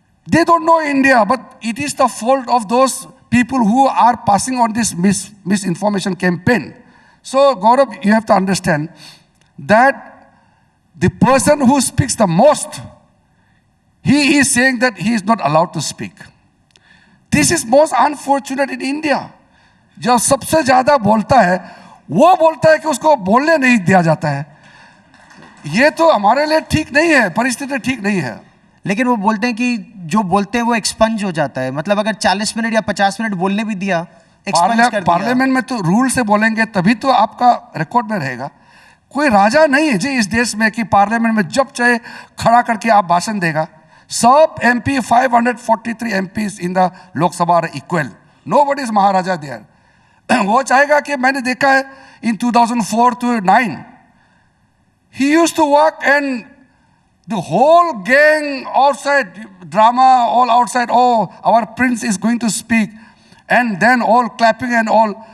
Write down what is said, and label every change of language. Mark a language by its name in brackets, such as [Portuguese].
[English] They don't know India, but it is the fault of those people who are passing on this misinformation campaign. So, Gaurav, you have to understand that the person who speaks the most, he is saying that he is not allowed to speak. This is most unfortunate in India. [Hindi] जो सबसे ज़्यादा बोलता है, वो बोलता है कि उसको बोलने नहीं दिया जाता है. ये तो हमारे लिए ठीक नहीं है, परिस्थिति ठीक नहीं है. लेकिन वो बोलते हैं कि जो बोलते हैं वो एक्सपंज हो जाता है. मतलब अगर 40 मिनट या 50 मिनट बोलने भी दिया, एक्सपंज कर दिया. पार्लियामेंट में तो रूल से बोलेंगे तभी तो आपका रिकॉर्ड में रहेगा. कोई राजा नहीं है जी इस देश में कि पार्लियामेंट में जब चाहे खड़ा करके आप भाषण देगा. [English] सब MP 543 MPs in the Lok Sabha are equal. Nobody is maharaja there. [Hindi] वो चाहेगा कि मैंने देखा है [English] In 2004 to 9 he used to walk and the whole gang outside, drama all outside, oh our prince is going to speak, and then all clapping and all.